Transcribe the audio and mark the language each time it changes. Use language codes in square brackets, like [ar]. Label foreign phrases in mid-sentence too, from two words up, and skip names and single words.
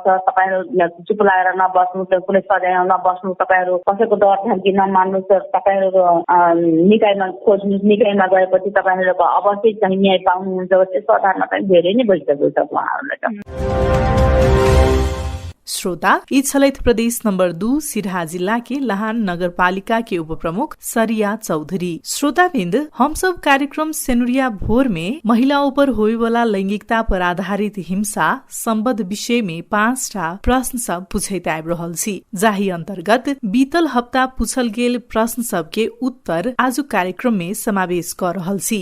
[ne] तपाईँहरू चुप लागेर नबस्नु, कुनै सजाय नबस्नु, तपाईँहरू कसैको डर धम्की नमान्नु, तपाईँहरू निकायमा खोज्नु, निकायमा गएपछि तपाईँहरूको अवश्य चाहिँ न्याय पाउनुहुन्छ। त्यस्तो आधारमा चाहिँ धेरै नै भइसकेको छ उहाँहरूलाई त। [mai] श्रोता, ई छलैत प्रदेश नंबर 2 सिरहा जिला के लाहान नगरपालिका के उप प्रमुख सरिया चौधरी। श्रोताबिंद, हम सब कार्यक्रम सेनुरिया भोर में महिलाओं पर होए वाला लैंगिकता पर आधारित हिंसा संबद्ध विषय में 5टा प्रश्न सब पूछैत आबि रहल छी, जाहि अंतर्गत बीतल हप्ता पूछल गेल प्रश्न सब के उत्तर आज कार्यक्रम में समावेश कर रहल छी।